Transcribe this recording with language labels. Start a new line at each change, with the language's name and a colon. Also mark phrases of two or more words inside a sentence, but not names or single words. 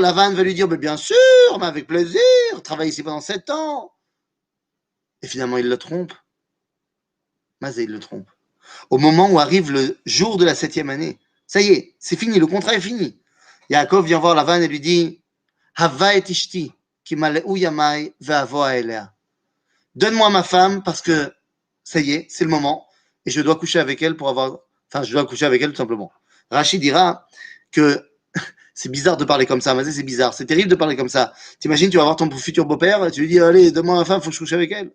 French: Lavan va lui dire, bien sûr, mais avec plaisir, travaille ici pendant 7 ans. Et finalement, il le trompe. Mazé, il le trompe. Au moment où arrive le jour de la 7e année, ça y est, c'est fini, le contrat est fini. Yaakov vient voir Lavan et lui dit,
Hebrew: הבה את אשתי, כי מלאו ימי ואבואה אליה.
French: Donne-moi ma femme parce que ça y est, c'est le moment et je dois coucher avec elle pour avoir. Enfin, je dois coucher avec elle tout simplement. Rachid dira que c'est bizarre de parler comme ça, mais c'est bizarre, c'est terrible de parler comme ça. T'imagines, tu vas voir ton futur beau-père, tu lui dis, allez, donne-moi ma femme, faut que je couche avec elle.